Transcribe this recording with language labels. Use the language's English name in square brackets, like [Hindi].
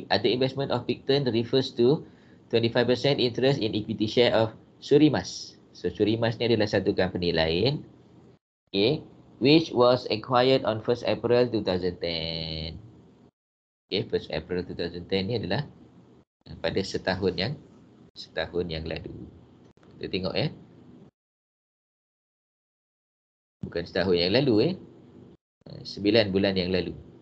[English] Other investment of Picton refers to 25% interest in equity share of Surimas. [Malay] So, Surimas ni adalah satu company lain. [English] Okay, which was acquired on 1st April 2010. [Malay] Okay, 1st April 2010 ni adalah pada setahun yang lalu. Kita tengok ya. Bukan setahun yang lalu 9 bulan yang lalu.